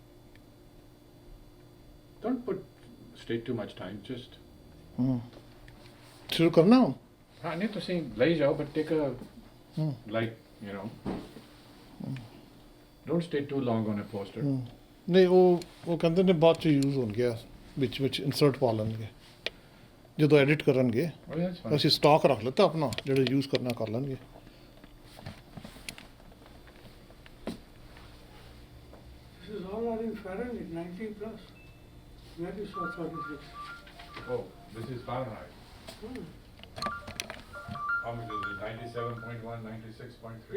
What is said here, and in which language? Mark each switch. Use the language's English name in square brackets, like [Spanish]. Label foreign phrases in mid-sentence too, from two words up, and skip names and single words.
[English] Don't stay too much time, just [Hindi] शुरू करना हो हाँ नहीं तो सही ले जाओ, [English] but take a like you know, don't stay too long on a poster. [Punjabi] ਨਹੀਂ ਉਹ ਕਹਿੰਦੇ ਨੇ ਬਾਅਦ ਚ ਯੂਜ਼ ਹੋਣਗੇ ਵਿੱਚ ਇਨਸਰਟ ਪਾ ਲੈਣਗੇ ਜਦੋਂ ਐਡਿਟ ਕਰਨਗੇ [English] Oh, yeah, that's fine. [Punjabi] ਅਸੀਂ ਸਟਾਕ ਰੱਖ ਲਿੱਤਾ ਆਪਣਾ ਜਿਹੜੇ ਯੂਜ਼ ਕਰਨਾ ਕਰ ਲੈਣਗੇ [English] This is all are in Fahrenheit, 90 plus. Where you saw 36? Oh, this is Fahrenheit. Hmm. How much is it? 97.1, 96.3?